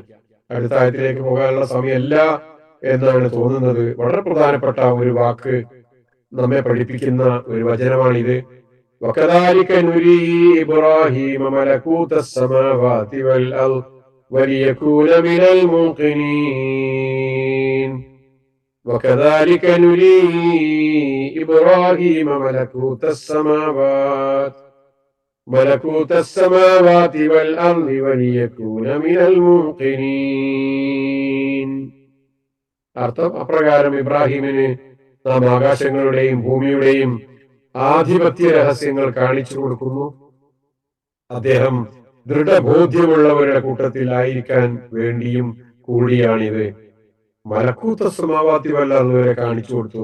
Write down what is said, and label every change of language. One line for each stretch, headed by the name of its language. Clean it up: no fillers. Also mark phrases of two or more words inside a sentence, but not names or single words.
Malayalam: അടുത്ത ആയത്തിലേക്ക് പോകാനുള്ള സമയമല്ല എന്നാണ് തോന്നുന്നത്. വളരെ പ്രധാനപ്പെട്ട ഒരു വാക്ക് നമ്മെ പഠിപ്പിക്കുന്ന ഒരു വചനമാണിത്.
Arabic: وكذلك نري إبراهيم ملكوت السماوات والأرض وليكون من الموقنين. وكذلك نري إبراهيم ملكوت السماوات والأرض وليكون من الموقنين.
Malayalam: അർത്ഥം അപ്രകാരം ഇബ്രാഹിമിന് നാം ആകാശങ്ങളുടെയും ഭൂമിയുടെയും ആധിപത്യ രഹസ്യങ്ങൾ കാണിച്ചു കൊടുക്കുന്നു. അദ്ദേഹം ദൃഢബോധ്യമുള്ളവരുടെ കൂട്ടത്തിലായിരിക്കാൻ വേണ്ടിയും കൂടിയാണിത്.
Arabic: ملكوت السماوات والأرض
Malayalam: വരെ കാണിച്ചു കൊടുത്തു.